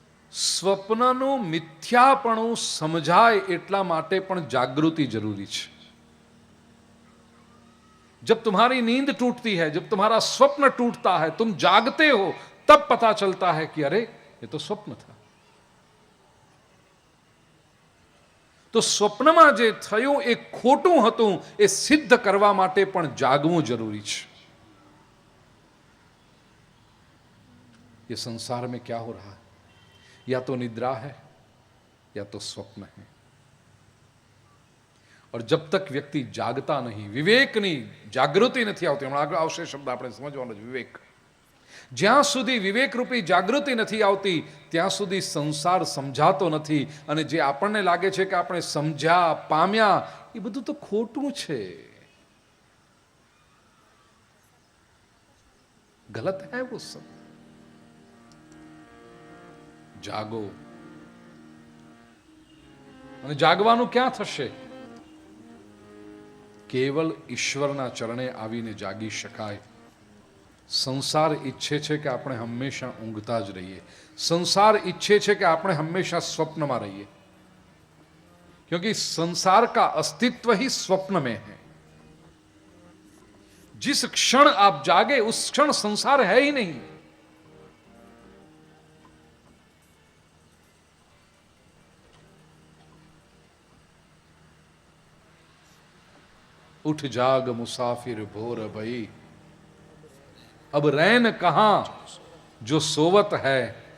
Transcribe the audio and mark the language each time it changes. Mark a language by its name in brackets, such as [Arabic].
[Gujarati] સ્વપ્નનું મિથ્યાપણું સમજાય એટલા માટે પણ જાગૃતિ જરૂરી છે. [Hindi] जब तुम्हारी नींद टूटती है, जब तुम्हारा स्वप्न टूटता है, तुम जागते हो, तब पता चलता है कि अरे ये तो स्वप्न था. [Gujarati] तो स्वप्નમાં જે થયું એ ખોટું હતું એ સિદ્ધ કરવા માટે પણ જાગવું જરૂરી છે. [Hindi] ये संसार में क्या हो रहा है? या तो निद्रा है या तो स्वप्न है. और जब तक व्यक्ति जागता नहीं, [Gujarati] विवेकनी जागृति नहीं આવતી, હમણાં આગળ આવશે શબ્દ આપણે સમજવાનો છે, વિવેક. જ્યાં સુધી વિવેક રૂપી જાગૃતિ નથી આવતી ત્યાં સુધી સંસાર સમજાતો નથી, અને જે આપણને લાગે છે કે આપણે સમજ્યા પામ્યા એ બધું તો ખોટું છે, [Hindi] ગલત है वो सब. [Gujarati] જાગો. અને જાગવાનું ક્યાં થશે? કેવલ ઈશ્વરના ચરણે આવીને જાગી શકાય. સંસાર ઈચ્છે છે કે આપણે હંમેશા ઊંઘતા જ રહીએ. સંસાર ઈચ્છે છે કે આપણે હંમેશા સ્વપ્નમાં રહીએ, [Hindi] क्योंकि संसार का अस्तित्व ही स्वप्न में है. जिस क्षण आप जागे उस क्षण संसार है ही नहीं. उठ जाग मुसाफिर भोर भई, अब रैन कहां जो सोवत है.